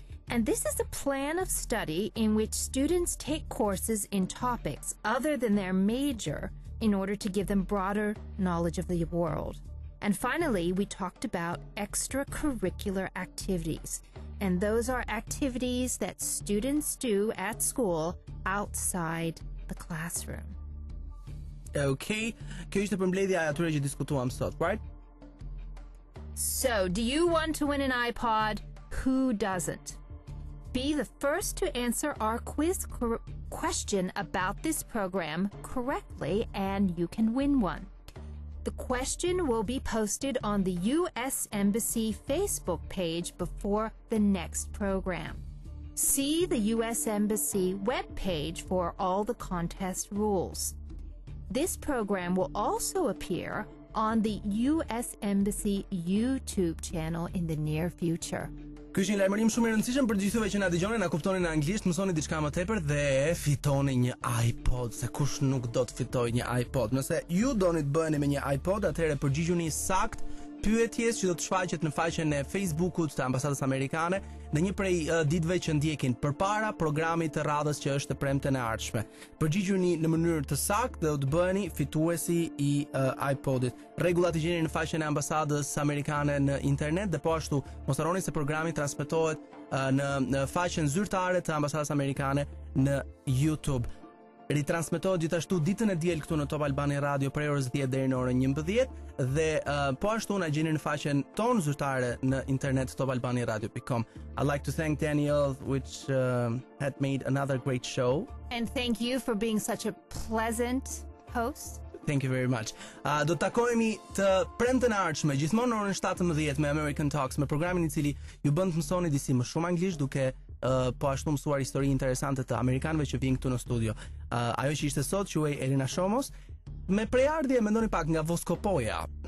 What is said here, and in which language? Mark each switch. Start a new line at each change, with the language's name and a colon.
English: And this is a plan of study in which students take courses in topics other than their major in order to give them broader knowledge of the world. And finally, we talked about extracurricular activities. And those are activities that students do at school outside the classroom.
Albanian: Okay, kjo ishte përmbledhja e atyre që diskutuam sot, right?
English: So, do you want to win an iPod? Who doesn't? Be the first to answer our quiz question about this program correctly and you can win one. The question will be posted on the U.S. Embassy Facebook page before the next program. See the U.S. Embassy webpage for all the contest rules. This program will also appear on the U.S. Embassy YouTube channel in the near future.
Albanian: Ky është një lajmërim shumë i rëndësishëm për gjithëve që na dëgjoni, na kuptoni në anglisht, mësoni diçka më tepër dhe fitoni një iPod, se kush nuk do të fitojë një iPod. Nëse ju doni të bëheni me një iPod, atëherë përgjigjuni sakt pyetjes që do të shfaqet në faqen e Facebookut të Ambasadës Amerikane në një prej ditëve që ndjekin përpara programit të radhës që është të premten e ardhshme. Përgjigjuni në mënyrë të saktë dhe do të bëheni fituesi i iPodit. Rregullat i gjeni në faqen e Ambasadës Amerikane në internet dhe po ashtu mos harroni se programi transmetohet në faqen zyrtare të Ambasadës Amerikane në YouTube. Ritransmetohet gjithashtu ditën e diel këtu në Top Albania Radio prej orës 10 deri në orën 11 dhe po ashtu na gjeni në faqen tonë zyrtare në internet topalbaniaradio.com.
English: I'd like to thank Daniel which had made another great show. And thank you for being such a pleasant host. Thank you very much.
Albanian: Do të takohemi të premten e ardhshme gjithmonë në orën 17 me American Talks, me programin i cili ju bën të mësoni disi më shumë anglisht duke po ashtu mësuar histori interesante të amerikanëve që vijnë këtu në studio. Ajo që ishte sot quhej Elena Shomos, me prejardhje mendoni pak nga Voskopoja.